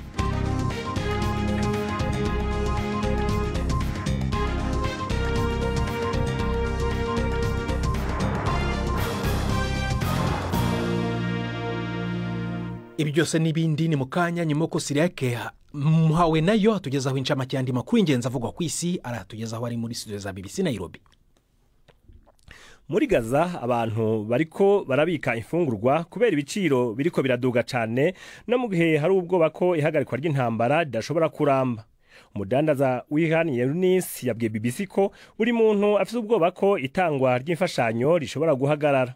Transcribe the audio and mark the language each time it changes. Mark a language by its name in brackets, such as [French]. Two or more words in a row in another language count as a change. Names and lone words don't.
[Kinyarwanda] Ibi byose n'ibindi ni mukanya nyuma ko Siriake muhawe nayo atugezaho incamake yandi makuru ingenzi avugwa ku isi, aratugezaho ari muri studio za BBC Nairobi. [Rundi] Muri Gaza abantu bariko barabika imfungurwa kubera ibiciro biriko biraduga cyane, no mu gihe hari ubwoba ko ihagarikwa ry'intambara ridashobora kuramba. Umudandaza w'ihani Yunis yabwiye BBC ko buri muntu afite ubwoba ko itangwa ry'imfashanyo rishobora guhagarara.